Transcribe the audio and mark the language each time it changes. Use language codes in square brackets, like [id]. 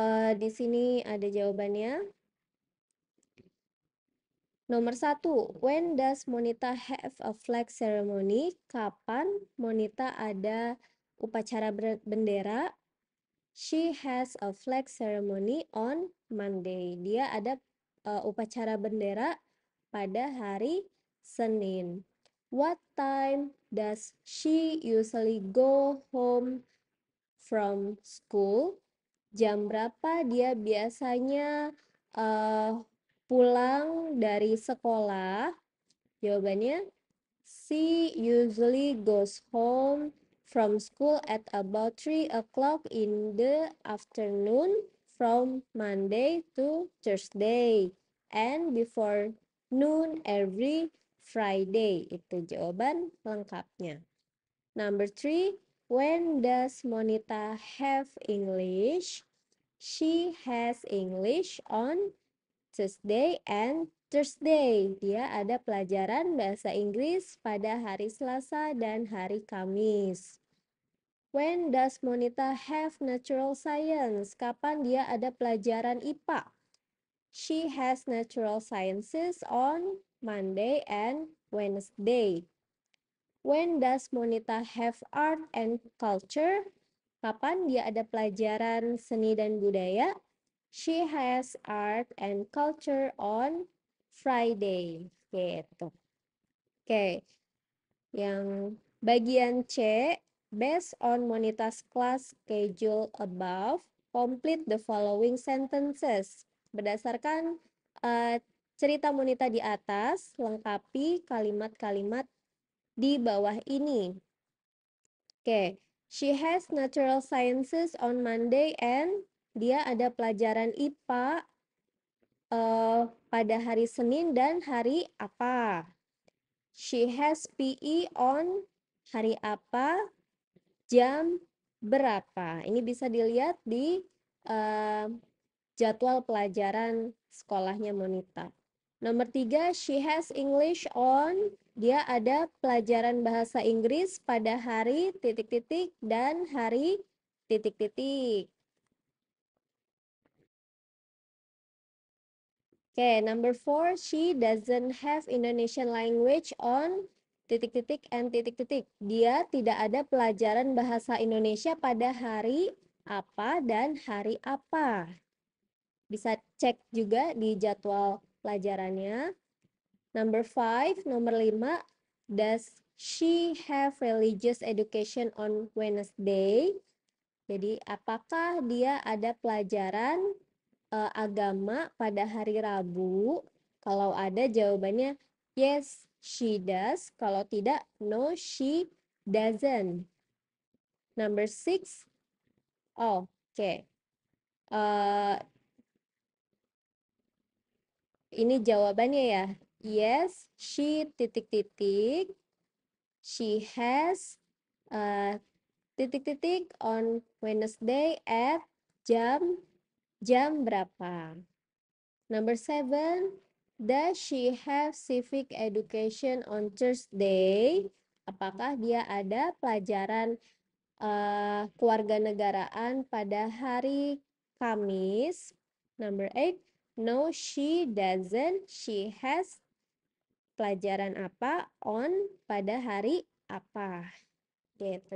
[id] Di sini ada jawabannya. Nomor 1, [en] when does Monita have a flag ceremony? [id] Kapan Monita ada upacara bendera? [en] She has a flag ceremony on Monday. [id] Dia ada upacara bendera pada hari Senin. [en] What time does she usually go home from school? [id] Jam berapa dia biasanya pulang dari sekolah? Jawabannya, [en] she usually goes home from school at about 3 o'clock in the afternoon from Monday to Thursday and before noon every Friday. [id] Itu jawaban lengkapnya. [en] Number 3, when does Monita have English? She has English on Tuesday and Thursday. [id] Dia ada pelajaran bahasa Inggris pada hari Selasa dan hari Kamis. [en] When does Monita have natural science? [id] Kapan dia ada pelajaran IPA? [en] She has natural sciences on Monday and Wednesday. When does Monita have art and culture? [id] Kapan dia ada pelajaran seni dan budaya? [en] She has art and culture on Friday. [id] Gitu. [en] Oke. [id] Yang bagian C, [en] based on Monita's class schedule above, complete the following sentences. [id] Berdasarkan cerita Monita di atas, lengkapi kalimat-kalimat di bawah ini. Oke. [en] She has natural sciences on Monday and [id] dia ada pelajaran IPA pada hari Senin dan hari apa? [en] She has PE on [id] hari apa? Jam berapa? Ini bisa dilihat di jadwal pelajaran sekolahnya Monita. Nomor 3, [en] she has English on. [id] Dia ada pelajaran bahasa Inggris pada hari titik-titik dan hari titik-titik. [en] Okay, number 4, she doesn't have Indonesian language on [id] titik-titik [en] and titik-titik. [id] Dia tidak ada pelajaran bahasa Indonesia pada hari apa dan hari apa. Bisa cek juga di jadwal pelajarannya. [en] Number 5, [id] nomor 5, [en] does she have religious education on Wednesday? [id] Jadi, apakah dia ada pelajaran agama pada hari Rabu? Kalau ada, jawabannya [en] yes, she does. [id] Kalau tidak, [en] no, she doesn't. Number 6, oh, oke. [id] Ini jawabannya ya. [en] Yes, she [id] titik-titik. [en] She has [id] titik-titik [en] on Wednesday at [id] jam berapa? [en] Number 7, does she have civic education on Thursday? [id] Apakah dia ada pelajaran kewarganegaraan pada hari Kamis? [en] Number 8, no, she doesn't. She has [id] pelajaran apa [en] on [id] pada hari apa? Gitu.